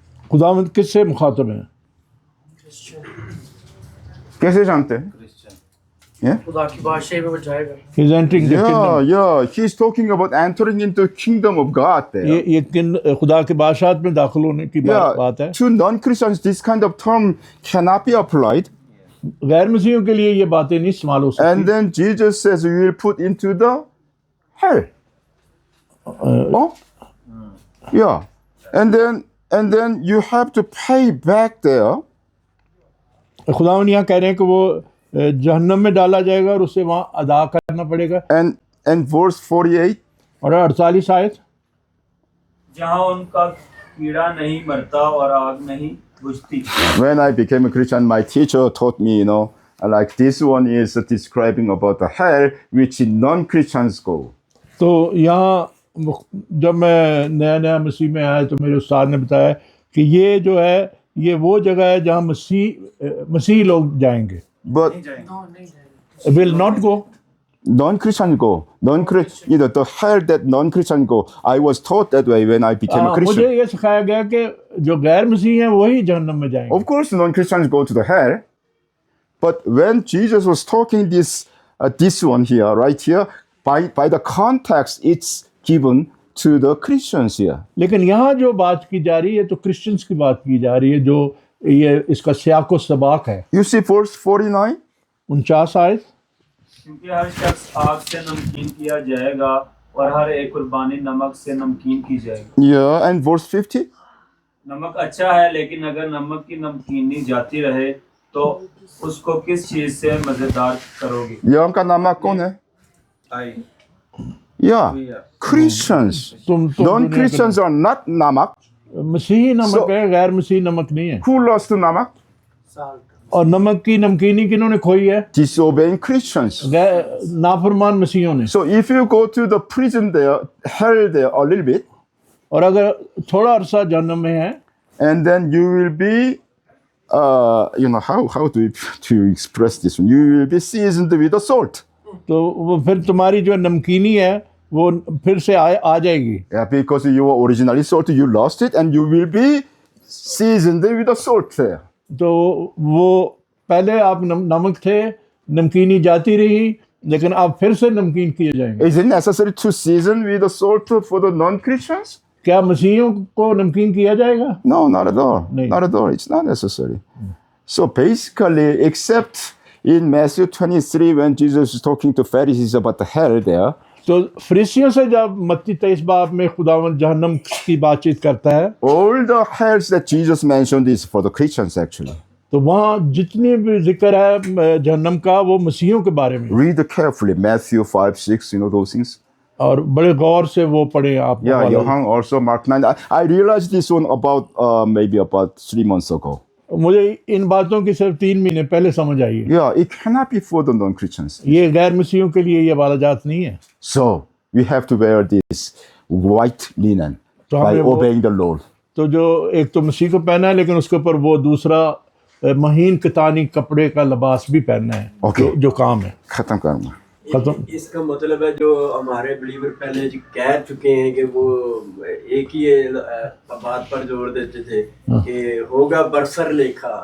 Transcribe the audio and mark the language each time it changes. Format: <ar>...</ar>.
<hi>खुदावंद किससे मुखातब हैं? कैसे जानते हैं? Yeah. खुदा की बादशाही में बचाएगा।</hi> <en>He's entering the kingdom. Yeah. He's talking about entering into the kingdom of God there.</en> <hi>ये खुदा के बादशाहत में दाखिल होने की बात है।</hi> <en>To non-Christians, this kind of term cannot be applied.</en> <hi>गैर मसीहियों के लिए ये बातें नहीं इस्तेमाल हो सकती।</hi> <en>And then Jesus says, "You will put into the hell." Oh, yeah. And then you have to pay back there.</en> <hi>खुदावन यहाँ कह रहे हैं कि वो जहन्नम में डाला जाएगा और उसे वहाँ अदा करना पड़ेगा।</hi> <en>And verse 48.</en> <hi>और 48 आयत, जहाँ उनका कीड़ा नहीं मरता और आग नहीं बुझती।</hi> <en>When I became a Christian, my teacher taught me, like this one is describing about the hell which non-Christians go.</en> <hi>तो यहाँ जब मैं नया मसीह में आया तो मेरे उस्ताद ने बताया कि ये जो है ये वो जगह है जहाँ मसीह लोग जाएंगे।</hi> <en>But will not go. Non-Christian go. The hell that non-Christian go. I was taught that way when I became a Christian.</en> <hi>मुझे ये सिखाया गया कि जो गैर मसीह हैं वही जहन्नम में जाएंगे।</hi> <en>Of course, non-Christians go to the hell. But when Jesus was talking this one here, right here, by the context, it's given to the Christians here.</en> <hi>लेकिन यहाँ जो बात की जा रही है तो क्रिश्चियंस की बात की जा रही है, जो ये इसका सियाको सबाक है।</hi> <en>You see verse 49?</en> <hi>49 आयत, क्योंकि हर शख्स आग से नमकीन किया जाएगा और हर एक कुर्बानी नमक से नमकीन की जाएगी।</hi> <en>Yeah, and verse 50?</en> <hi>नमक अच्छा है, लेकिन अगर नमक की नमकीनी जाती रहे तो उसको किस चीज से मजेदार करोगे? यहाँ का नमक कौन है?</hi> <en>Yeah, Christians. Non-Christians are not namak.</en> <hi>मसीही नमक है, गैर मसीही नमक नहीं है।</hi> <en>Who lost namak?</en> <hi>और नमक की नमकीनी किन्होंने खोई है?</hi> <en>Disobeying Christians.</en> <hi>नाफरमान मसीहियों ने।</hi> <en>So if you go to the prison there, hell there a little bit,</en> <hi>और अगर थोड़ा अरसा जहन्नम में है,</hi> <en>and then you will be, how do you express this? You will be seasoned with the salt.</en> <hi>तो वो फिर तुम्हारी जो नमकीनी है वो फिर से आ जाएगी।</hi> <en>Yeah, because you were originally salty, you lost it, and you will be seasoned with the salt there.</en> <hi>तो वो पहले आप नमक थे, नमकीनी जाती रही, लेकिन आप फिर से नमकीन किए जाएंगे।</hi> <en>Is it necessary to season with the salt for the non-Christians?</en> <hi>क्या मसीहियों को नमकीन किया जाएगा?</hi> <en>No, not at all.</en> <hi>नहीं।</hi> <en>Not at all. It's not necessary. So basically, except in Matthew 23, when Jesus is talking to Pharisees about the hell there,</en> <hi>तो फरीसियों से जब मत्ती 23 बाब में खुदावंद जहन्नम की बातचीत करता है,</hi> <en>all the hells that Jesus mentioned is for the Christians actually.</en> <hi>तो वहाँ जितनी भी जिक्र है जहन्नम का, वो मसीहियों के बारे में।</hi> <en>Read carefully Matthew 5, 6, those things.</en> <hi>और बड़े गौर से वो पढ़े आप।</hi> <en>Yeah, Johann also, Mark 9. I realized this one about maybe about 3 months ago.</en> <hi>मुझे इन बातों की सिर्फ 3 महीने पहले समझ आई है।</hi> <en>Yeah, it cannot be for the non-Christians.</en> <hi>ये गैर मसीहियों के लिए ये वाला जात नहीं है।</hi> <en>So we have to wear this white linen</en> <hi>तो</hi> <en>by</en> <hi>हमें वो-</hi> <en>obeying the Lord.</en> <hi>तो जो एक तो मसीह को पहना है, लेकिन उसके ऊपर वो दूसरा महीन कतानी कपड़े का लिबास भी पहनना है।</hi> <en>Okay.</en> <hi>जो काम है खत्म करना। खत्म। इसका मतलब है जो हमारे बिलीवर पहले जो कह चुके हैं कि वो एक ही बात पर जोर देते थे कि होगा बरसर लेखा,</hi>